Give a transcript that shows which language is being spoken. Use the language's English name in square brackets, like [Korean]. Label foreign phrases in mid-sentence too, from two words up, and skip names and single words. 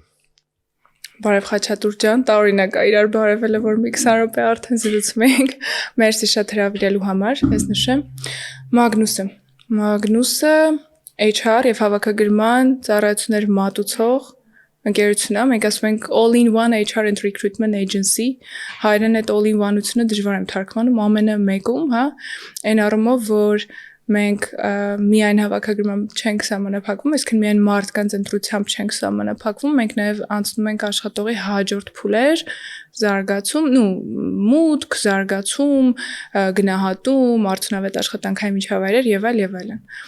[Armenian] Բարև Խաչատուր ջան, տարօրինակ է իրար բարևելը, որ մի 20 րոպե արդեն զրուցում ենք։ Մերսի շատ հրավիրելու համար, ես նշեմ։ Magnus-ը HR եւ հավաքագրման ծառայություններ մատուցող ընկերություն է, մենք ասում ենք [English] all-in-one HR and recruitment agency, [Armenian] հայերեն այդ all-in-one-ությունը դժվար եմ թարգմանում ամենը մեկում, հա, այն առումով, որ մենք միայն հավաքագրմամբ չենք սահմանափակվում, այսինքն միայն մարդկանց ընտրությամբ չենք սահմանափակվում, մենք նաև անցնում ենք աշխատողի հաջորդ փուլեր, զարգացում, մուտք, զարգացում, գնահատում, արդյունավետ աշխատանքային միջավայրեր եւ այլն։